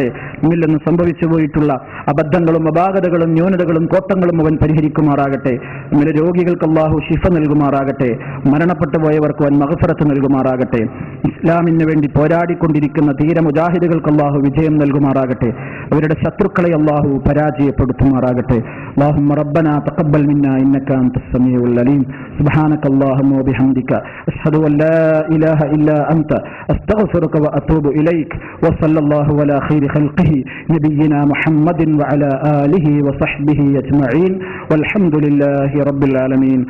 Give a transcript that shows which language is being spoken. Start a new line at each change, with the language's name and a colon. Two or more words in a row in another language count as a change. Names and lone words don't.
Malayalam: നമ്മിൽ നിന്ന് സംഭവിച്ചു പോയിട്ടുള്ള അബദ്ധങ്ങളും അപാകതകളും ന്യൂനതകളും കോട്ടങ്ങളും അവൻ പരിഹരിക്കുമാറാകട്ടെ. നമ്മുടെ രോഗികൾക്ക് അല്ലാഹു ശിഫ നൽകുമാറാകട്ടെ. മരണപ്പെട്ടു പോയവർക്ക് അവൻ മഗ്ഫിറത്ത് നൽകുമാറാകട്ടെ. ഇസ്ലാമിന് വേണ്ടി പോരാടിക്കൊണ്ടിരിക്കുന്ന ധീര മുജാഹിദുകൾക്ക് അല്ലാഹു വിജയം നൽകുമാറാകട്ടെ. അവരുടെ ശത്രുക്കളെ അല്ലാഹു പരാജയപ്പെടുത്തുമാറാകട്ടെ.
Arabic: اللهم ربنا تقبل منا إنك أنت السميع العليم. سبحانك اللهم وبحمدك أشهد أن لا إله إلا أنت أستغفرك وأتوب إليك. وصلى الله على خير خلقه نبينا محمد وعلى آله وصحبه أجمعين والحمد لله رب العالمين.